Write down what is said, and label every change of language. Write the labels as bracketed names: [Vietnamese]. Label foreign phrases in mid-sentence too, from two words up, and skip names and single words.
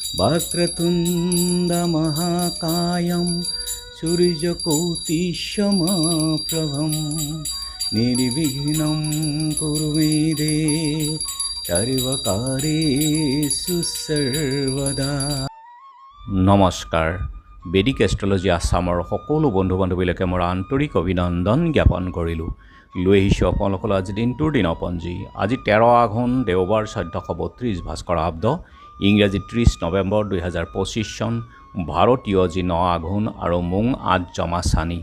[Sanskrit] वक्रतुण्डमहाकायं सूर्यकोटिसमप्रभं निर्विघ्नं कुरु मे देव सर्वकार्येषु सर्वदा। [Assamese] নমস্কাৰ। বেদিক এষ্ট্ৰলজি আছামৰ সকলো বন্ধু বান্ধৱীলৈকে মোৰ আন্তৰিক অভিনন্দন জ্ঞাপন কৰিলোঁ। লৈ আহিছোঁ আপোনালোকলৈ আজি দিনটোৰ দিনপঞ্জী। আজি 13 আঘোণ দেওবাৰ 1432 ভাস্কৰাব্দ, ইংৰাজী 30 নৱেম্বৰ 2025 চন, ভাৰতীয় যি 9 আঘোণ আৰু মোং 8 জমা চানি।